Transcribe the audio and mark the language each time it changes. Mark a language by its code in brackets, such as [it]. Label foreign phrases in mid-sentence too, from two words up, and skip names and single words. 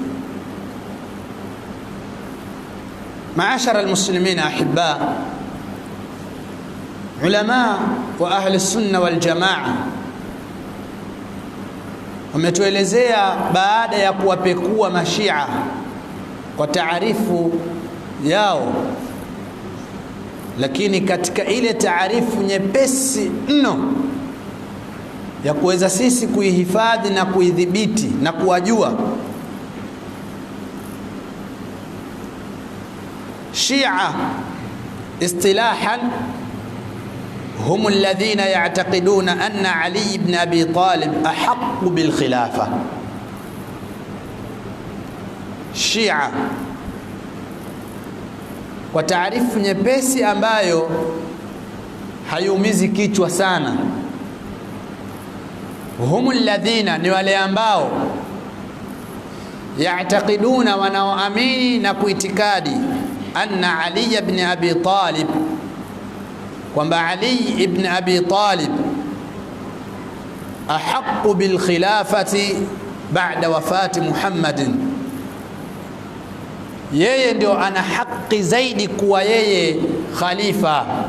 [ar] معاشر المسلمين أحباء, [sw] ulama wa [ar] أهل السنة والجماعة [sw] wametuelezea baada ya kuwapekua mashia kwa taarifu yao, lakini katika ile taarifu nyepesi mno ya kuweza sisi kuihifadhi na kuidhibiti na kuwajua, [ar] شيعة اصطلاحا هم الذين يعتقدون أن علي بن أبي طالب أحق بالخلافة. [sw] Shia kwa taarifu nyepesi ambayo hayumizi kichwa sana, [ar] هم الذين [sw] ni wale ambao ya'taqiduna, wanaoamini na kuitikadi, [ar] أن علي بن أبي طالب, [sw] kwamba Ali ibn Abi Talib [ar] أحق بالخلافة بعد وفاة محمد, [sw] yeye ndio ana haki zaidi kuwa yeye khalifa.